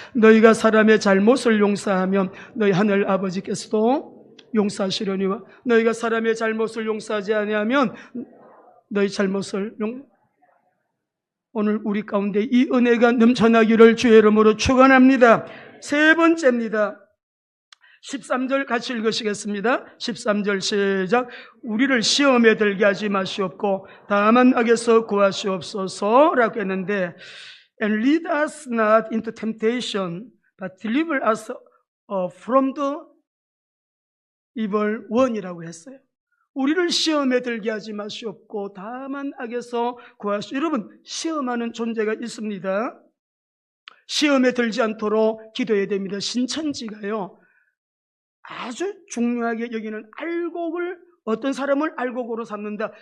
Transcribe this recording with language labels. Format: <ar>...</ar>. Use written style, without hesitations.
<ko>너희가 사람의 잘못을 용서하면 너희 하늘 아버지께서도 용서하시려니와 너희가 사람의 잘못을 용서하지 아니하면 너희 잘못을 오늘 우리 가운데 이 은혜가 넘쳐나기를 주의 이름으로 축원합니다. 세 번째입니다. 13절 같이 읽으시겠습니다. 13절 시작. 우리를 시험에 들게 하지 마시옵고 다만 악에서 구하시옵소서라고 했는데</ko> <en>And lead us not into temptation but deliver us from the evil one이라고</en> <ko>했어요. 우리를 시험에 들게 하지 마시옵고 다만 악에서 구하시옵소서. 여러분, 시험하는 존재가 있습니다. 시험에 들지 않도록 기도해야 됩니다. 신천지가요 아주 중요하게 여기는 알곡을, 어떤 사람을 알곡으로 삼는다.</ko>